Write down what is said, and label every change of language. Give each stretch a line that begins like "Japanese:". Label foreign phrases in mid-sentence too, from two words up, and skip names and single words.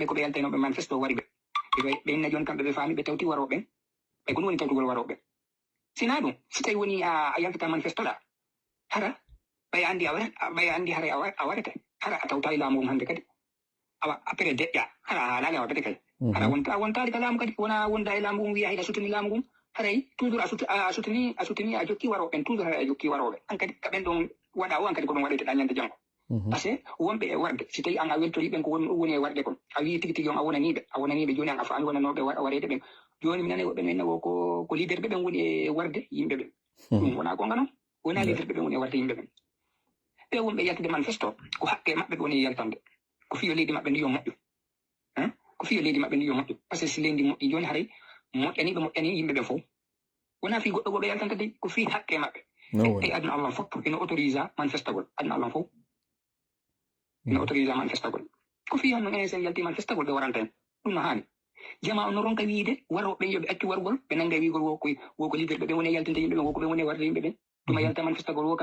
Fula: ko ɓe yaltanoɓe manifeste o wari ɓe inna joni kamɓe ɓe faami ɓe tawti waroɓen ɓe ko ɗum woni tawtugol waroɓe sina ɗum si tawi woni a yaltata manifeste ɗa hara ɓay andi haray a warete hara a tawta e laamu ngu hannde kadi awa après deƴƴa hara a haalaali a waɗete kay hara wontali ka laamu kadi wona wonda e laamu ngu wiya hiɗa sutini laamu ngu haray toujours a sutini a jokki waroɓen toujours haray a jokki waroɓe an kadi ka ɓen ɗon waɗa o an kadi ko ɗum waɗeteɗa ñande janngo
French: par ce que
Fula: wonɓe e warde si tawi an a weltori ɓen ko woni e warde kon a wi tigi tigi on a wonaniɓe joni an a faami wonanoɓe warede ɓen joni mi nani woɓɓe men wo ko leader ɓe ɓen woni e warde yimɓe ɓen ɗum wona gonga noon wona leader ɓe ɓen woni e warde yimɓe ɓen ɓe wonɓe yaltude manifeste ko haqqe maɓɓe ɓe woni e yaltande ko fiyo leydi maɓɓe ndi yo moƴƴu
French: par ce que
Fula: si leydi moƴƴi joni haray moƴƴani yimɓe ɓen fof wona fi goɗɗo goɓe yaltanta de ko fi haqqe maɓɓe e aduna allah fof ina autorise manifestagol aduna allah fof ina autorise manifestagol ko fi hanno enen sen yalti manifestagol ɓe waranta en ɗum no haani jama on no ronka wiide waroɓe yoɓe accu wargol ɓe nanga e wiigol woko leader ɓe woni e yaltinde yimɓe ɓen woko ɓe woni e warde yimɓe ɓen tuma yalta manifestagol wo